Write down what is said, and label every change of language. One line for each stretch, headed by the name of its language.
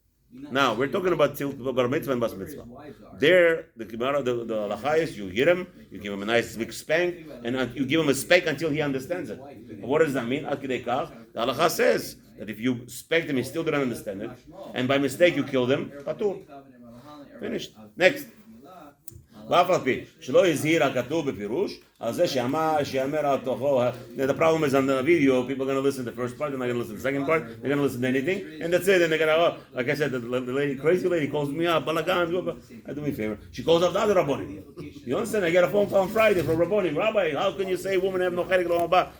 English: Now we're talking about bar mitzvah and bas mitzvah. There, the halacha is you hit him, you give him a nice big spank, and you give him a spank until he understands it. What does that mean? The halacha says that if you spanked him, he still didn't understand it, and by mistake you killed him, patur. Finished. Next.
Hebrew: ואף על פי שלא הזהיר הכתוב בפירוש על זה שיאמר על תוכו.
English: The problem is on the video, people are going to listen to the first part, they're not going to listen to the second part, they're going to listen to anything, and that's it, and they're going to, like I said, the crazy lady calls me up, balagan, do me a favor, she calls up the other Rabbonim. You understand? I get a phone call on Friday from Rabbonim, Rabbi, how can you say women have no chelik lo haba?